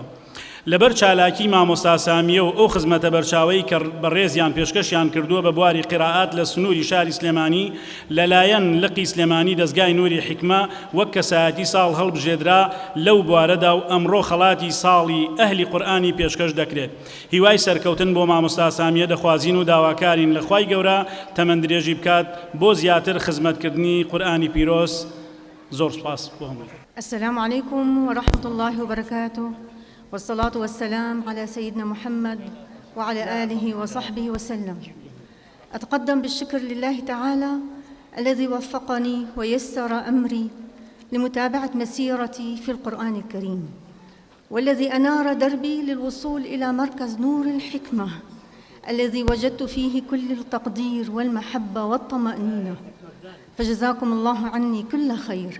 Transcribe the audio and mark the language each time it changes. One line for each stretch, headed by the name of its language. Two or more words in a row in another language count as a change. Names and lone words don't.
Central Kurdish: لەبەر چالاکی مامۆستا سامیە و ئەو خزمەتە بەرچاوەی کە بەڕێزیان پێشکەشیان کردووە بە بواری قیراءات لە سنووری شاری سلێمانی لەلایەن لقی سلێمانی دەستگای نوری حیکمە وەک کەسایەتی ساڵ هەڵبژێدرا لەو بوارەدا و ئەمڕۆ خەڵاتی ساڵی ئەهلی قورئانی پێشکەش دەکرێت. هیوای سەرکەوتن بۆ مامۆستا سامیە دەخوازین و داواکارین لە خوای گەورە تەمەندرێژی بکات بۆ زیاتر خزمەتکردنی قورئانی پیرۆز. زۆر سوپاس بۆ هەمووی.
Arabic: السلام عليكم ورحمة الله وبركاته، والصلاة والسلام على سيدنا محمد وعلى آله وصحبه وسلم. أتقدم بالشكر لله تعالى الذي وفقني ويسر أمري لمتابعة مسيرتي في القرآن الكريم، والذي أنار دربي للوصول إلى مركز نور الحكمة الذي وجدت فيه كل التقدير والمحبة والطمأنينة، فجزاكم الله عني كل خير.